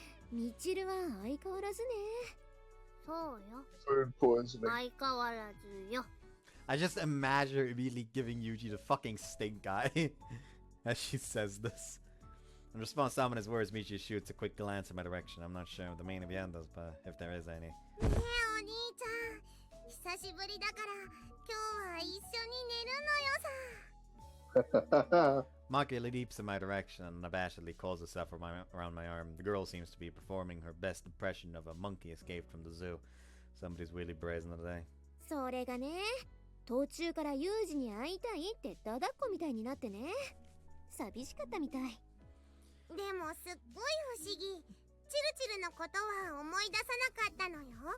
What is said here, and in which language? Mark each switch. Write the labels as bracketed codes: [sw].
[ja] みちるは相変わらずね。そうよ。 [en] Food poisoning. [ja] 相変わらずよ。 [en] I just imagine her immediately giving Yuji the fucking stink eye as she says this. In response to Amina's words, Michiru shoots a quick glance in my direction. I'm not sure of the meaning behind those, but if there is any. [ja] ねえお兄ちゃん、久しぶりだから今日は一緒に寝るのよさ。 [en] Maki leaps in my direction and unabashedly calls herself around my arm. The girl seems to be performing her best impression of a monkey escaped from the zoo. Somebody's really brazen today. [ja] それがね、途中からユージに会いたいってダダっ子みたいになってね。寂しかったみたい。でもすっごい不思議。チルチルのことは思い出さなかったのよ。